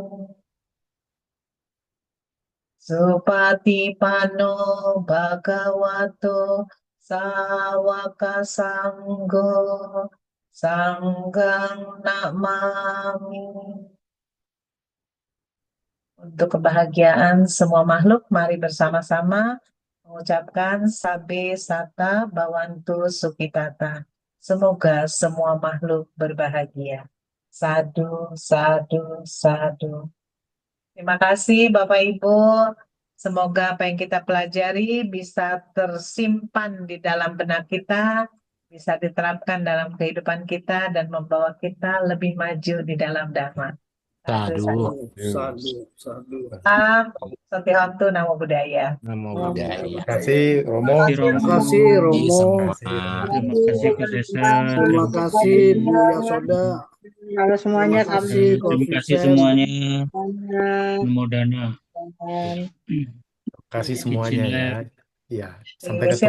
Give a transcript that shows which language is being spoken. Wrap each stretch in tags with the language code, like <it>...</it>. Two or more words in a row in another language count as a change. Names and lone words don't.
<pi>Supatipanno bhagavato sawaka sanggo sanggang namami</pi> <id>Untuk kebahagiaan semua makhluk, mari bersama-sama mengucapkan</id> <pi>Sabe Sata Bawantu Sukitata.</pi> <id>Semoga semua makhluk berbahagia.</id> <pi>Sadu, sadu, sadu.</pi> <id>Terima kasih Bapak Ibu. Semoga apa yang kita pelajari bisa tersimpan di dalam benak kita, bisa diterapkan dalam kehidupan kita dan membawa kita lebih maju di dalam Dhamma.</id> <pi>Sadu, sadu.</pi> <id>Sadu. Sadu.</id> <pi>Salam, Satihotu, Namo Buddhaya.</pi> <id>Namo Namo Buddhaya. Terima kasih Romo. Terima kasih Terima Romo. semua. Terima kasih Kak Sesa. Terima kasih Bu Yasoda. Halo semuanya, Terima kasih Terima kasih Kofifet. semuanya. Kamu.</id> <pi>Namo Dana.</pi> <id>Terima kasih semuanya ya. Ya, sampai ketemu minggu</id>